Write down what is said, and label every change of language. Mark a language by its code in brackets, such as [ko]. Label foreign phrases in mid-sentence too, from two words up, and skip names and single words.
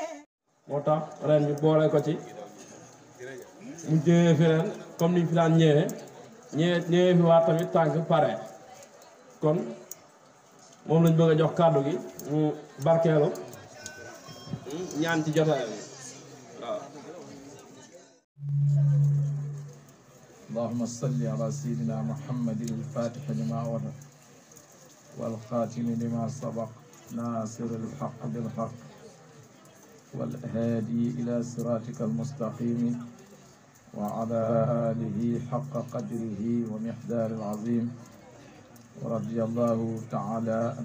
[wo] moo tax ren ñu boole ko ci mu ñëwee fi ren comme niñ fi daan ñëwee fi waa tamit tànk pare kon moom lañ bëgg a jox kàddu gi mu barkeelu ñaan ci jotaay bi waaw. [ar] اللهم صل على سيدنا محمد الفاتح لما أغلق والخاتم لما سبق ناصر الحق بالحق والهادي إلى صراطك المستقيم وعلى آله حق قدره ومقدار العظيم ورضي الله تعالى عن